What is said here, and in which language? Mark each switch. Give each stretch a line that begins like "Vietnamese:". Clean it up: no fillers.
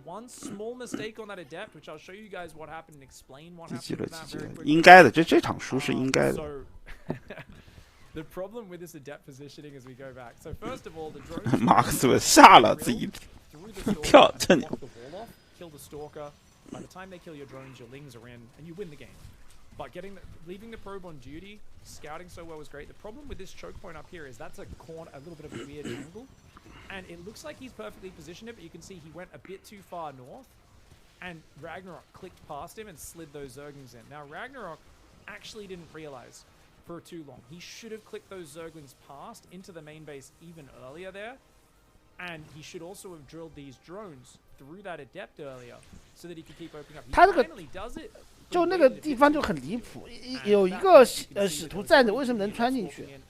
English: One small mistake on that adept, which I'll show you guys what happened and explain what happened with that very quickly.
Chinese: 应该的，这场输是应该的。
English: The problem with this adept positioning as we go back. So first of all, the drone
Chinese: 马克斯下了自己跳，这你。
English: Kill the stalker. By the time they kill your drones, your lings are in, and you win the game. But leaving the probe on duty, scouting so well was great. The problem with this choke point up here is that's a little bit of a weird angle. And it looks like he's perfectly positioned it, but you can see he went a bit too far north, and Ragnarok clicked past him and slid those Zerglings in. Now, Ragnarok actually didn't realize for too long. He should have clicked those Zerglings past into the main base even earlier there, and he should also have drilled these drones through that adept earlier so that he could keep opening up. He finally does it.
Chinese: 就那个地方就很离谱，有一个使徒站着，为什么能穿进去？